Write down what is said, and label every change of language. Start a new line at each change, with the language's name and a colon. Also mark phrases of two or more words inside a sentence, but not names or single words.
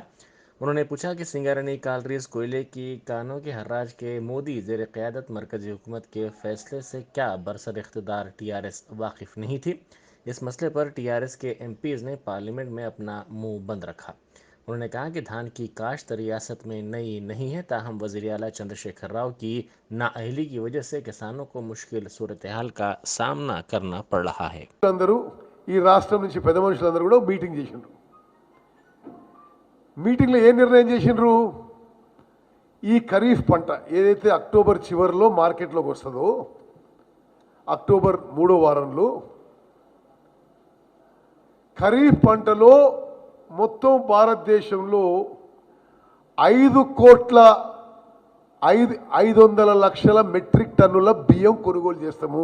Urdu: انہوں نے پوچھا کہ سنگارانی کالریز کوئلے کی کانوں کے حراج کے مودی زیر قیادت مرکزی حکومت کے فیصلے سے کیا برسر اقتدار ٹی آر ایس واقف نہیں تھی۔ اس مسئلے پر ٹی آر ایس کے ایم پیز نے پارلیمنٹ میں اپنا منہ بند رکھا۔ انہوں نے کہا کہ دھان کی کاشت ریاست میں نئی نہیں ہے، تاہم وزیر اعلیٰ چندر شیکھر راؤ کی نااہلی کی وجہ سے کسانوں کو مشکل صورتحال کا سامنا کرنا پڑ رہا ہے۔
Telugu: అందరూ ఈ రాష్ట్రం నుంచి పెద్ద మనుషులందరూ కూడా మీటింగ్ చేసిండ్రు. మీటింగ్లో ఏ నిర్ణయం చేసిండ్రు? ఈ ఖరీఫ్ పంట ఏదైతే అక్టోబర్ చివరిలో మార్కెట్లోకి వస్తుందో, అక్టోబర్ 3వ వారంలో ఖరీఫ్ పంటలో మొత్తం భారతదేశంలో 5,500 లక్షల మెట్రిక్ టన్నుల బియ్యం కొనుగోలు చేస్తాము.